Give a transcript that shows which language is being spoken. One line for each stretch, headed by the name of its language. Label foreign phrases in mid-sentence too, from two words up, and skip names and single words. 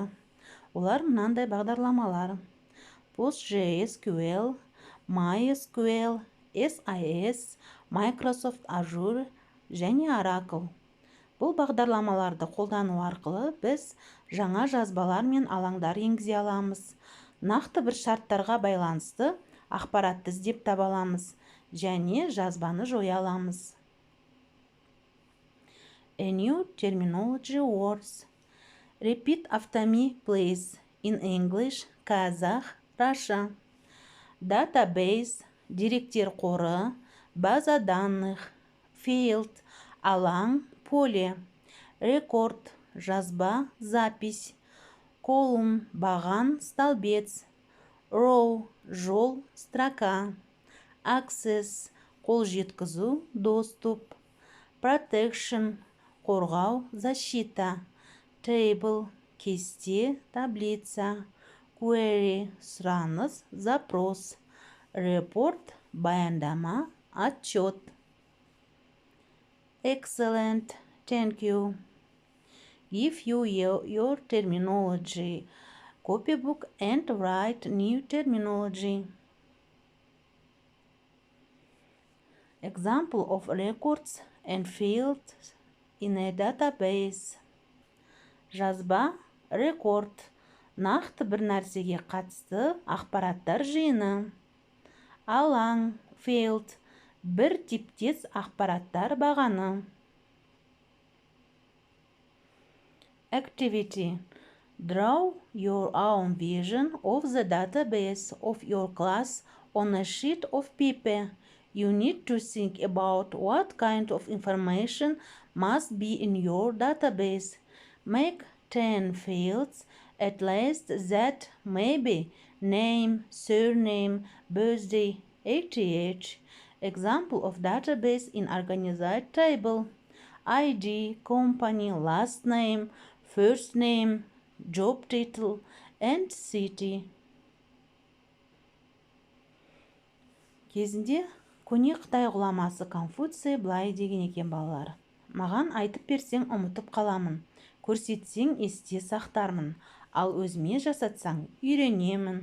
Kazakh: Олар мынандай бағдарламалар: PostgreSQL, MySQL, SIS, Microsoft Azure және Oracle. Бұл бағдарламаларды қолдану арқылы біз жаңа жазбалар мен алаңдар енгізе аламыз. Нақты бір шарттарға байланысты ақпаратты іздеп таба аламыз және жазбаны жоя аламыз.
English: A new terminology words. Repeat after me, please. In English, Kazakh, Russia. Database,
Kazakh: деректер қоры,
Russian: база данных,
Kazakh: field, алаң, поле, record, жазба, запись, column, баған, столбец, row, жол, строка, access, қол жеткізу, доступ, protection, қорғау, защита, table, кесте, таблица, query, сұраныс, запрос, report, баяндама, отчет.
English: Excellent, thank you. Give you your terminology copybook and write new terminology. Example of records and fields in a database.
Kazakh: Жазба, рекорд, нақты бір нәрсеге қатысты ақпараттар жиыны. Алаң, field, бір типтес ақпараттар бағаны.
English: Activity. Draw your own vision of the database of your class on a sheet of paper. You need to think about what kind of information must be in your database. Make 10 fields at least that may be name, surname, birthday, age. Example of database in organized table: ID, company, last name, first name, job title, and city.
Kazakh: Кезінде көне Қытай ғұламасы Конфуций былай деген екен: балалар, маған айтып берсең ұмытып қаламын, көрсетсең есте сақтармын, ал өзіме жасатсаң үйренемін.